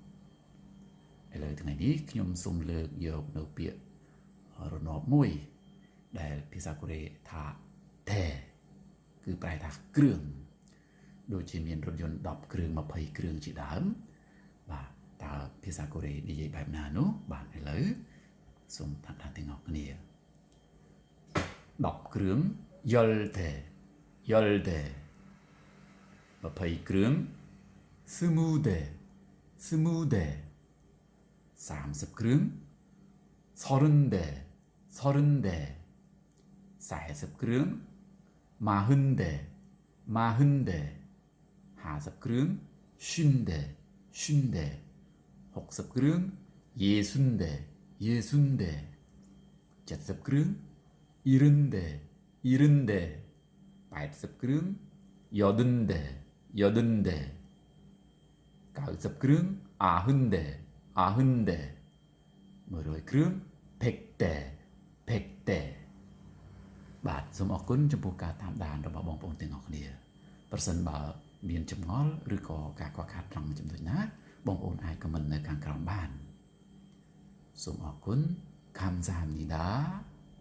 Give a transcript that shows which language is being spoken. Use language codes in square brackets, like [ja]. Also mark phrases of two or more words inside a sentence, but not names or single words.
[km] ឥឡូវថ្ងៃនេះខ្ញុំសូមលើកយកនៅពាក្យរនាប់មួយដែលភាសាកូរ៉េថាថេគឺប្រែថាគ្រឿងដូចជាមានរថយន្ត10គ្រឿង20គ្រឿងជាដើមបាទតើភាសាកូរ៉េនិយាយបែបណានោះបាទឥឡូវសូមតាមដានទាំងអស់គ្នា10គ្រឿងយល់ទេ20គ្រឿងស្មូដេ [ko] 30គ្រឿង 서른 대 40 គ្រឿង 마흔 대 50 គ្រឿង 쉰 대 60 គ្រឿង 예순 대 70 គ្រឿង 일흔 대 80 គ្រឿង 여든 대 90 គ្រឿង 아흔 대 100គ្រឿង [km] 100대បាទសូមអរគុណចំពោះការតាមដានរបស់បងប្អូនទាំងអស់គ្នាប្រសិនបើមានចម្ងល់ឬក៏ការខ្វះខាតត្រង់ចំណុចណាបងប្អូនអាចខមមិននៅខាងក្រោមបានសូមអរគុណ감사합니다